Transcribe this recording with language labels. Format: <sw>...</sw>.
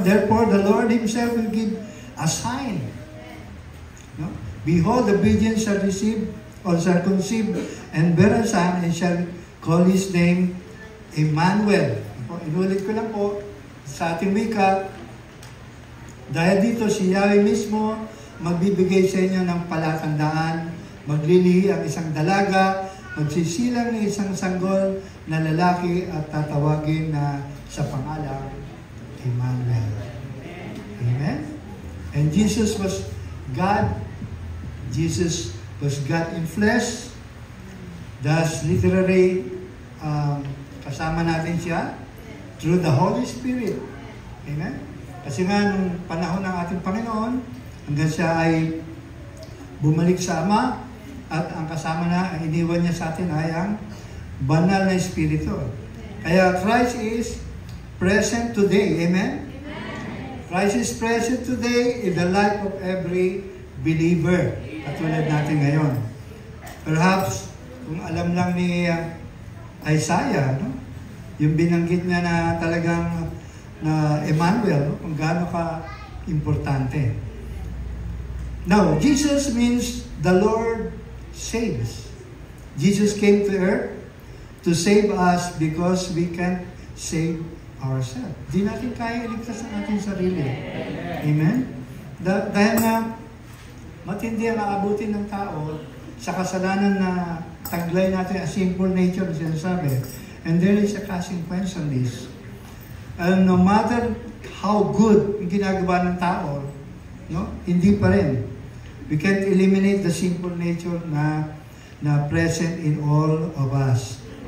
<en>Therefore, the Lord Himself will give a sign. No? Behold, the virgin shall receive or shall conceive and bear a son and shall call his name Emmanuel.</en> <tl>Inulit ko lang po sa ating wika, dahil dito si Yahweh mismo magbibigay sa inyo ng palatandaan, maglilihi ang isang dalaga, magsisilang ng isang sanggol na lalaki at tatawagin na sa pangalang Emmanuel.</tl> <en>Amen? And Jesus was God. Jesus was God in flesh. Thus, literally,</en> <tl>kasama natin siya</tl> <en>through the Holy Spirit. Amen?</en> <tl>Kasi nga, nung panahon ng ating Panginoon, hanggang siya ay bumalik sa Ama, at ang kasama na, ang iniwan niya sa atin ay ang banal na espiritu.</tl> <en>Kaya Christ is present today. Amen? Christ is present today in the life of every believer.</en> <tl>Katulad natin ngayon. Perhaps, kung alam lang ni Isaiah, no? Yung binanggit niya na talagang na Emmanuel, no? Kung gaano ka importante.</tl> <en>Now, Jesus means the Lord saves. Jesus came to earth to save us because we can't save ourselves.</en> <tl>Di natin kaya iligtas ang ating sarili. Amen? Dahil na matindi ang aabutin ng tao sa kasalanan na taglay natin a sinful nature na sinasabi.</tl> <en>And there is a consequence on this. And no matter how good</en> <tl>ang ginagawa ng tao, no, hindi pa rin.</tl> <en>We can't eliminate the sinful nature na present in all of us.</en>